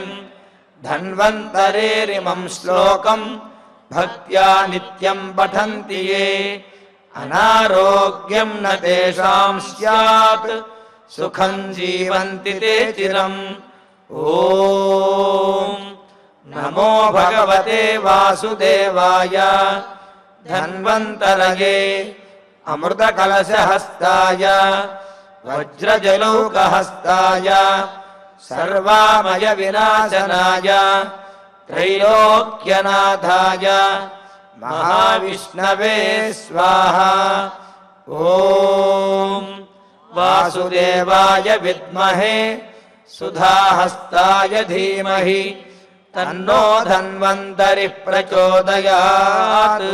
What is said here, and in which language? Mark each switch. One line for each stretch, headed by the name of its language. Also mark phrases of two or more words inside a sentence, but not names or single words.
Sanskrit: ధన్వంతరేరిమం శ్లోకం భక్త్యా నిత్యం పఠంతి యే అనారోగ్యం న తేషాం స్యాత్ సుఖం జీవంతి తే చిరం. ఓం నమో భగవతే వాసుదేవాయ ధన్వంతరయే అమృతకలశహస్తాయ वज्रजलौकहस्ताय सर्वामय विनाशनाय त्रैलोक्यनाथाय महाविष्णवे स्वाहा। ॐ वासुदेवाय विद्महे सुधाहस्ताय धीमहि तन्नो धन्वन्तरिः प्रचोदयात्।